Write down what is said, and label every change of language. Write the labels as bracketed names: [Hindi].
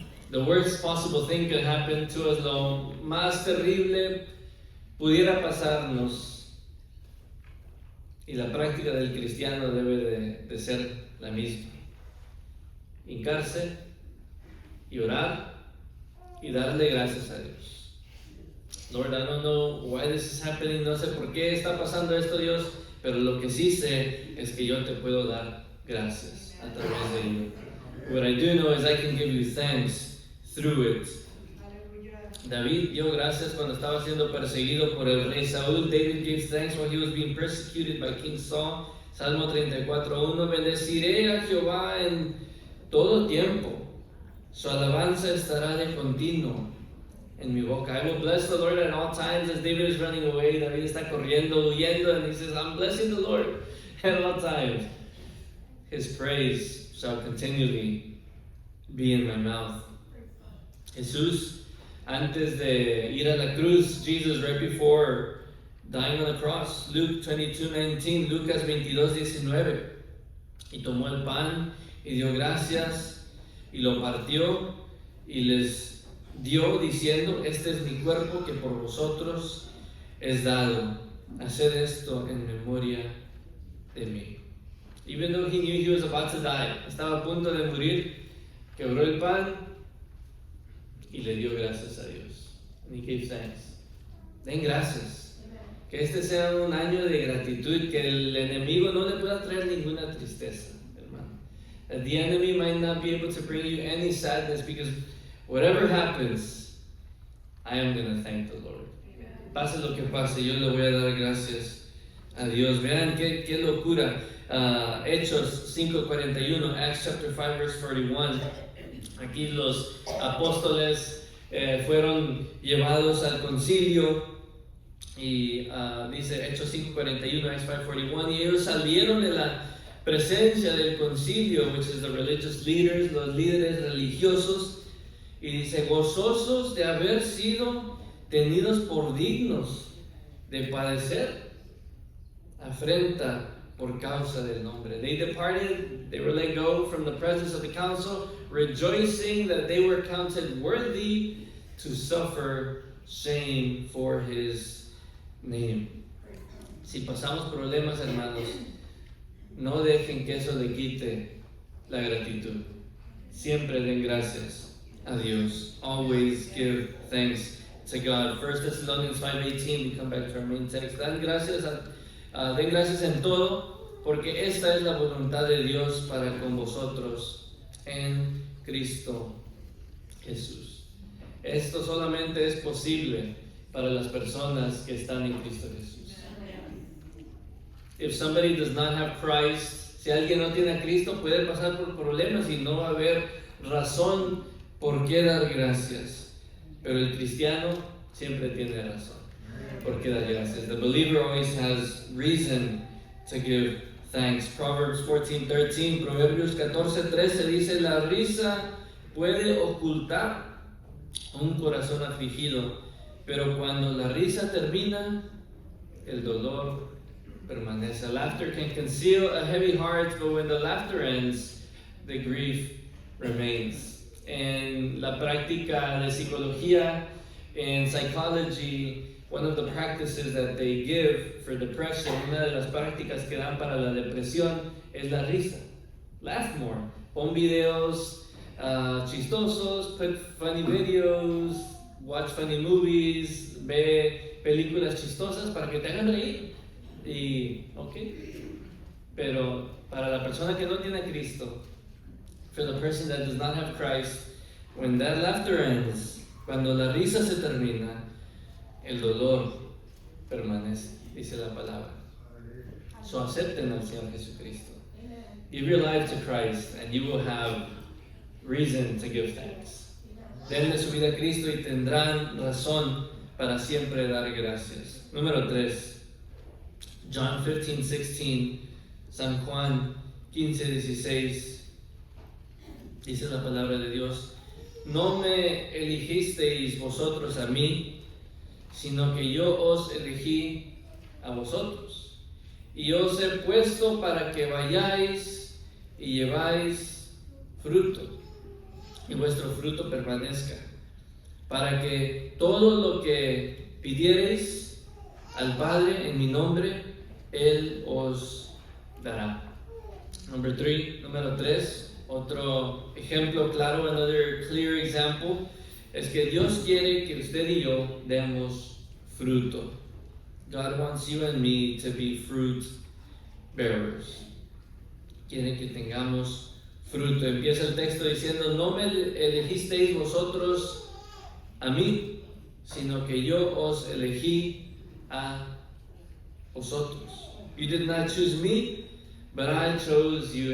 [English] The worst possible thing could happen to us, [Spanish] lo más terrible pudiera pasarnos, y la práctica del cristiano debe de ser la misma: hincarse y orar y darle gracias a Dios. [English] Lord, I don't know why this is happening, [Spanish] no sé por qué está pasando esto, Dios, pero lo que sí sé es que yo te puedo dar gracias a través de ello. [English] What I do know is I can give you thanks through it. [Spanish] David dio gracias cuando estaba siendo perseguido por el rey Saúl. [English] David gave thanks while he was being persecuted by King Saul. [Spanish] Salmo 34:1. Bendeciré a Jehová en todo tiempo, su alabanza estará de continuo en mi boca. [English] I will bless the Lord at all times. As David is running away, [Spanish] David está corriendo, huyendo, [English] and he says, I'm blessing the Lord at all times. His praise shall continually be in my mouth. [Spanish] Jesús, antes de ir a la cruz, [English] Jesus, right before dying on the cross, Luke 22:19, [Spanish] Lucas 22:19, y tomó el pan y dio gracias y lo partió y les dio diciendo, este es mi cuerpo que por vosotros es dado, haced esto en memoria de mí. [English] Even though he knew he was about to die, [Spanish] estaba a punto de morir, quebró el pan y le dio gracias a Dios. [English] And he gave thanks. [Spanish] Den gracias. Que este sea un año de gratitud, que el enemigo no le pueda traer ninguna tristeza, hermano. [English] That the enemy might not be able to bring you any sadness, because whatever happens, I am going to thank the Lord. [Spanish] Pase lo que pase, yo le voy a dar gracias a Dios. Vean qué locura. Hechos 5:41, [English] Acts chapter 5 verse 41. [Spanish] Aquí los apóstoles fueron llevados al concilio y dice Hechos 5:41, Acts 5:41, y ellos salieron de la presencia del concilio, [English] which is the religious leaders, [Spanish] los líderes religiosos, y dice, gozosos de haber sido tenidos por dignos de padecer afrenta por causa del nombre. [English] They departed, they were let go from the presence of the council, rejoicing that they were counted worthy to suffer shame for his name. [Spanish] Si pasamos problemas, hermanos, no dejen que eso le quite la gratitud. Siempre den gracias a Dios. [English] Always give thanks to God. 1 Thessalonians 5:18, we come back to our main text. [Spanish] Den gracias en todo, porque esta es la voluntad de Dios para con vosotros en Cristo Jesús. Esto solamente es posible para las personas que están en Cristo Jesús. [English] If somebody does not have Christ, [Spanish] si alguien no tiene a Cristo, puede pasar por problemas y no va a haber razón por qué dar gracias. Pero el cristiano siempre tiene razón por qué dar gracias. [English] The believer always has reason to give thanks. [Spanish] Proverbs 14:13, Proverbios 14:13 dice: la risa puede ocultar un corazón afligido, pero cuando la risa termina, el dolor permanece. [English] Laughter can conceal a heavy heart, but when the laughter ends, the grief remains. [Spanish] En la práctica de psicología, en [English] psychology, one of the practices that they give for depression, [Spanish] una de las prácticas que dan para la depresión es la risa. [English] Laugh more. [Spanish] Pon videos chistosos, [English] put funny videos, watch funny movies, [Spanish] ve películas chistosas para que te hagan reír. Y, pero para la persona que no tiene a Cristo, [English] for the person that does not have Christ, when that laughter ends, [Spanish] cuando la risa se termina, el dolor permanece, dice la palabra. So acepten al Señor Jesucristo. [English] Give your life to Christ and you will have reason to give thanks. [Spanish] Denle su vida a Cristo y tendrán razón para siempre dar gracias. Número 3. John 15:16, San Juan 15:16, dice la palabra de Dios: no me elegisteis vosotros a mí, sino que yo os elegí a vosotros, y os he puesto para que vayáis y lleváis fruto, y vuestro fruto permanezca, para que todo lo que pidiereis al Padre en mi nombre, Él os dará. Número 3, otro ejemplo claro, [English] another clear example, [Spanish] es que Dios quiere que usted y yo demos fruto. [English] God wants you and me to be fruit bearers. [Spanish] Quiere que tengamos fruto. Empieza el texto diciendo: no me elegisteis vosotros a mí, sino que yo os elegí a vosotros. [English] You did not choose me, but I chose you.